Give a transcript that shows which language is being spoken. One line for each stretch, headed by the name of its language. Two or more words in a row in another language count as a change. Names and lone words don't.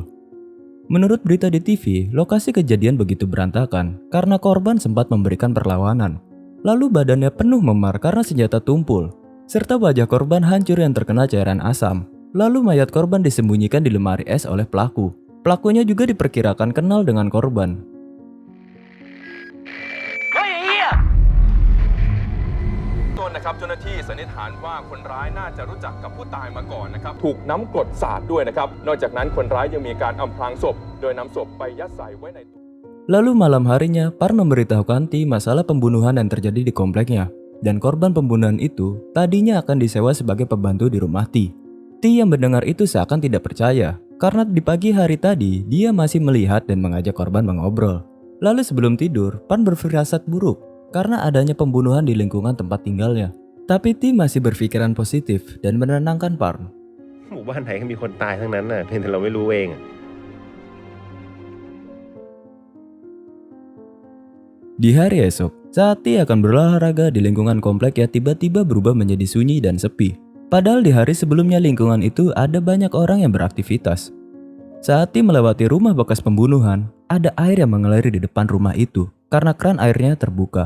Indonesian: Menurut berita di TV, lokasi kejadian begitu berantakan karena korban sempat memberikan perlawanan. Lalu badannya penuh memar karena senjata tumpul, serta wajah korban hancur yang terkena cairan asam. Lalu mayat korban disembunyikan di lemari es oleh pelaku. Pelakunya juga diperkirakan kenal dengan korban.
Thai: นะครับเจ้าหน้าที่สันนิษฐานว่าคนร้ายน่าจะรู้จักกับผู้ตายมาก่อนนะครับถูกน้ำกรดสาดด้วยนะครับนอกจากนั้นคนร้ายยังมีการอำพรางศพโดยนำศพไปยัดใส่ไว้ใน
Indonesian: Lalu malam harinya, Parn memberitahukan T masalah pembunuhan yang terjadi di kompleknya. Dan korban pembunuhan itu tadinya akan disewa sebagai pembantu di rumah T. T yang mendengar itu seakan tidak percaya, karena di pagi hari tadi dia masih melihat dan mengajak korban mengobrol. Lalu sebelum tidur, Parn berfirasat buruk karena adanya pembunuhan di lingkungan tempat tinggalnya. Tapi T masih berpikiran positif dan menenangkan Parn.
Thai: หมู่บ้านไหนก็มีคนตายทั้งนั้นน่ะเพียงแต่เราไม่รู้เอง
Indonesian: Di hari esok, saat T akan berolahraga di lingkungan komplek ya tiba-tiba berubah menjadi sunyi dan sepi. Padahal di hari sebelumnya lingkungan itu ada banyak orang yang beraktivitas. Saat T melewati rumah bekas pembunuhan, ada air yang mengalir di depan rumah itu karena keran airnya terbuka.